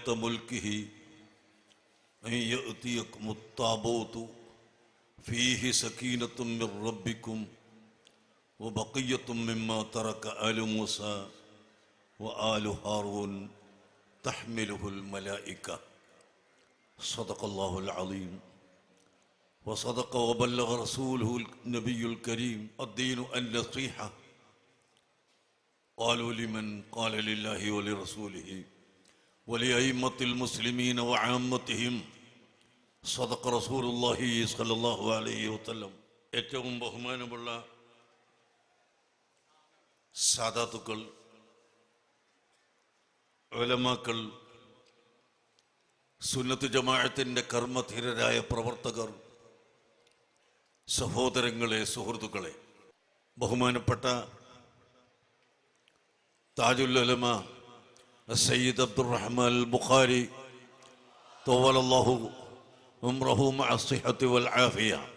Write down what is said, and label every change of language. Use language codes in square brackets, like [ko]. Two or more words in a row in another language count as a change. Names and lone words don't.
[ar] ملكه أن يأتيكم التابوت فيه سكينة من ربكم وبقية مما ترك آل موسى وآل هارون تحمله الملائكة صدق الله العظيم وصدق وبلغ رسوله النبي الكريم الدين النصيحة قالوا لمن قال لله ولرسوله ولأئمة المسلمين وعامتهم صدق رسول الله صلى الله عليه وسلم [ml] ഏറ്റവും ബഹുമാനമുള്ള സാദാത്തുക്കൾ ഉലമാക്കൾ സുന്നത്ത് ജമാഅത്തിന്റെ കർമ്മധീരരായ പ്രവർത്തകർ സഹോദരങ്ങളെ സുഹൃത്തുക്കളെ ബഹുമാനപ്പെട്ട താജുൽ ഉലമ സയ്യിദ് അബ്ദുറഹ്മാൻ അൽ ബുഖാരി [ar] طول الله عمره مع الصحة والعافية